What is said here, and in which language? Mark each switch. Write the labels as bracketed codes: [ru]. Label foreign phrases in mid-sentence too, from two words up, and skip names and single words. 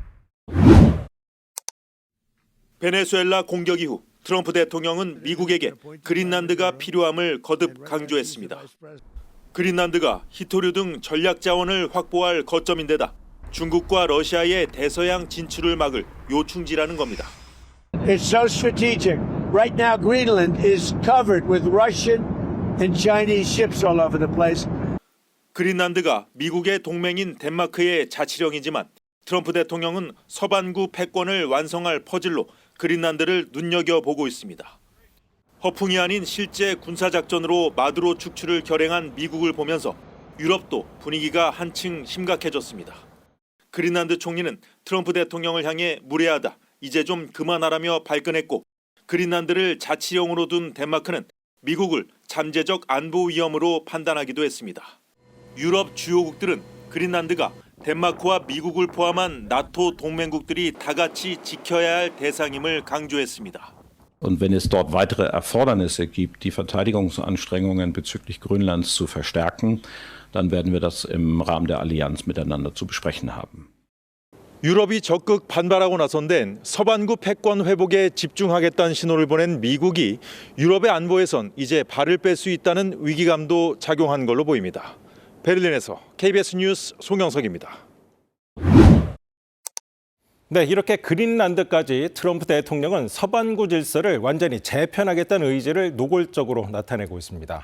[ko] 베네수엘라 공격 이후 트럼프 대통령은 미국에게 그린란드가 필요함을 거듭 강조했습니다. 그린란드가 히토류 등 전략 자원을 확보할 거점인데다 중국과 러시아의 대서양 진출을 막을 요충지라는 겁니다. [en] It's so strategic. Right now, Greenland is covered with Russian and Chinese ships all over the place. [ko] 그린란드가 미국의 동맹인 덴마크의 자치령이지만 트럼프 대통령은 서반구 패권을 완성할 퍼즐로 그린란드를 눈여겨보고 있습니다. 허풍이 아닌 실제 군사작전으로 마두로 축출을 결행한 미국을 보면서 유럽도 분위기가 한층 심각해졌습니다. 그린란드 총리는 트럼프 대통령을 향해 무례하다, 이제 좀 그만하라며 발끈했고 그린란드를 자치령으로 둔 덴마크는 미국을 잠재적 안보 위험으로 판단하기도 했습니다. 유럽 주요국들은 그린란드가 덴마크와 미국을 포함한 나토 동맹국들이 다 같이 지켜야 할 대상임을 강조했습니다. [de] Und wenn es dort weitere Erfordernisse gibt, die Verteidigungsanstrengungen bezüglich Grönlands zu verstärken, dann werden wir das im Rahmen der Allianz miteinander zu besprechen haben. [ko] 유럽이 적극 반발하고 나선 데엔 서반구 패권 회복에 집중하겠다는 신호를 보낸 미국이 유럽의 안보에선 이제 발을 뺄 수 있다는 위기감도 작용한 걸로 보입니다. 베를린에서 KBS 뉴스 송영석입니다. 네, 이렇게 그린란드까지 트럼프 대통령은 서반구 질서를 완전히 재편하겠다는 의지를 노골적으로 나타내고 있습니다.